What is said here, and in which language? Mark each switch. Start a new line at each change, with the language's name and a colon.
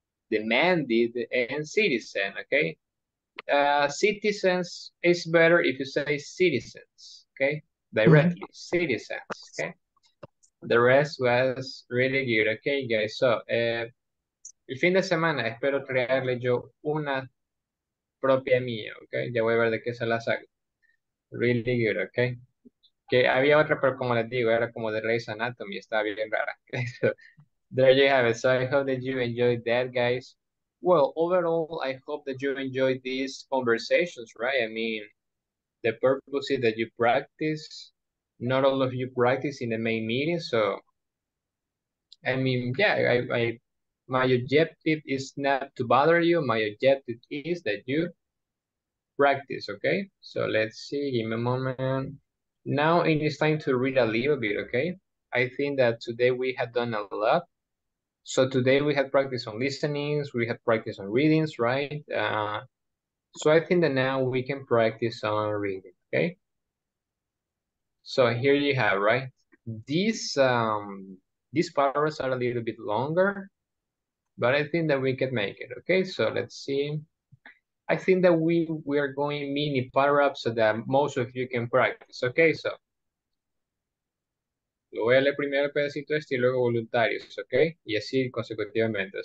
English: Demanded and citizen, okay? Citizens is better if you say citizens, okay? Directly, citizens, okay? The rest was really good, okay, guys?
Spanish: So, el fin de semana espero traerle yo una propia mía, okay? Ya voy a ver de qué se la saco.
English: Really good, okay?
Spanish: Que había otra, pero como les digo, era como de Grey's Anatomy, estaba bien rara.
English: So, there you have it. So I hope that you enjoyed that, guys. Well, overall, I hope that you enjoyed these conversations, right? I mean, the purpose is that you practice. Not all of you practice in the main meeting, so I mean, yeah, my objective is not to bother you. My objective is that you practice, okay? So let's see, give me a moment. Now it is time to read a little bit, okay? I think that today we have done a lot. So today we had practice on listenings, we had practice on readings, right? So I think that now we can practice on reading, okay? So here you have, right? These paragraphs are a little bit longer, but I think that we can make it, okay? So let's see. I think that we are going mini paragraphs so that most of you can practice, okay?
Spanish: So lo voy a leer primero el pedacito este y luego voluntarios, ¿ok? Y así consecutivamente.